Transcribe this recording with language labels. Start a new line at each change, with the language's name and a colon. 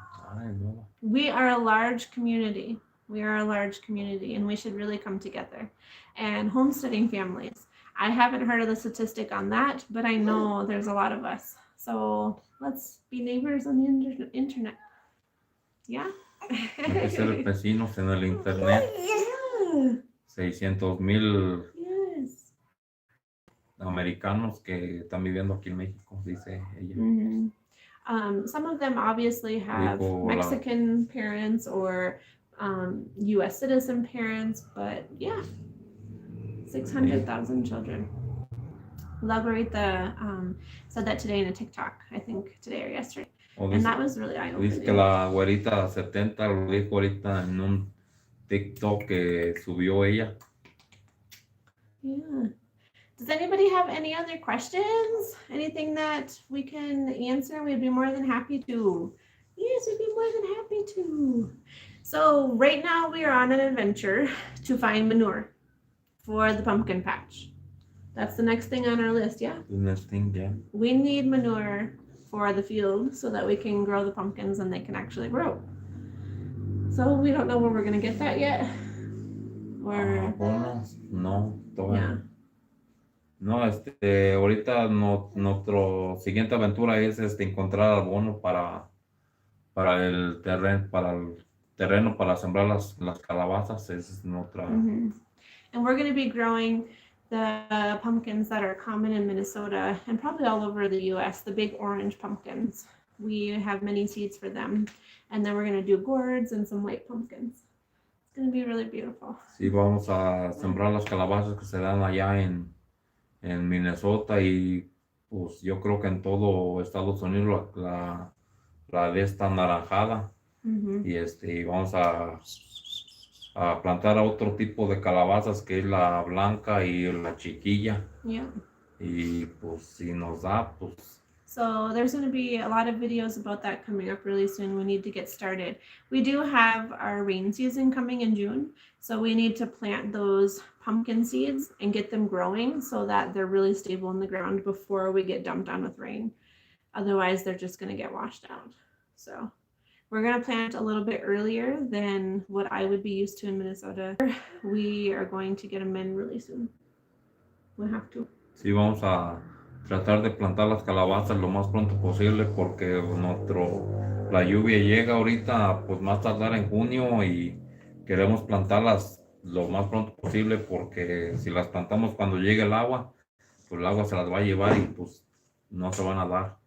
English: I know. We are a large community. And we should really come together. And homesteading families. I haven't heard of the statistic on that, but I know there's a lot of us. So let's be neighbors on the internet. Yeah?
Spanish: Hay que ser vecinos en el internet.
English: Yeah.
Spanish: 600,000
English: Yes.
Spanish: americanos que están viviendo aquí en México, dice ella. Mm-hmm.
English: Some of them obviously have Mexican parents or U.S. citizen parents, but 600,000 children. Margarita said that today in a TikTok, I think today or yesterday. And that was really eye-opening.
Spanish: Dice que la güerita 70 lo dijo ahorita en un TikTok que subió ella.
English: Yeah. Does anybody have any other questions? Anything that we can answer? We'd be more than happy to. Yes, we'd be more than happy to. So right now we are on an adventure to find manure for the pumpkin patch. That's the next thing on our list, yeah? The next thing, yeah. We need manure for the field so that we can grow the pumpkins and they can actually grow. So we don't know where we're going to get that yet. Or...
Spanish: bueno, no, todavía. No, ahorita nuestro siguiente aventura es encontrar abono para el terreno para sembrar las calabazas. Esa es nuestra.
English: And we're going to be growing the pumpkins that are common in Minnesota and probably all over the U.S., the big orange pumpkins. We have many seeds for them. And then we're going to do gourds and some white pumpkins. It's going to be really beautiful.
Spanish: Sí, vamos a sembrar las calabazas que se dan allá en Minnesota y pues yo creo que en todo Estados Unidos la de esta naranjada. Y vamos a plantar otro tipo de calabazas que es la blanca y la chiquilla.
English: Yeah.
Spanish: Y pues si nos da, pues.
English: So there's going to be a lot of videos about that coming up really soon. We need to get started. We do have our rain season coming in June, so we need to plant those pumpkin seeds and get them growing so that they're really stable in the ground before we get dumped on with rain. Otherwise, they're just going to get washed out. So we're going to plant a little bit earlier than what I would be used to in Minnesota. We are going to get them in really soon. We'll have to.
Spanish: Sí, vamos a tratar de plantar las calabazas lo más pronto posible porque la lluvia llega ahorita pues más tardar en junio y queremos plantarlas lo más pronto posible porque si las plantamos cuando llegue el agua, pues el agua se las va a llevar y pues no se van a dar.